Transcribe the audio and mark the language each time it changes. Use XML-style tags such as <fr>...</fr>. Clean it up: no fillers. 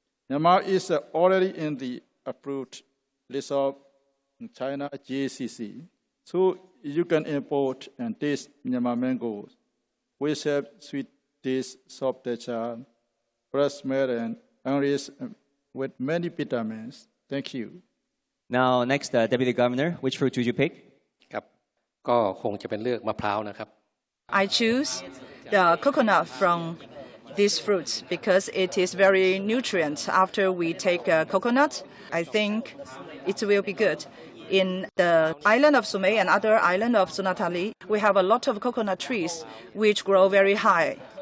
<en>Myanmar is already in the approved list of China-ASEAN, so you can import and taste Myanmar mangoes, which have sweet taste, soft texture, fresh smell, and enriched with many vitamins. Thank you. Now, next, Deputy Governor, which fruit would you pick?</en> <th>ครับก็คงจะเป็นเลือกมะพร้าวนะครับ</th> <en>I choose the coconut from these fruits because it is very nutrient. After we take coconut, I think it will be good. In the island of Sumay and other island of Sunatali, we have a lot of coconut trees which grow very high.</en>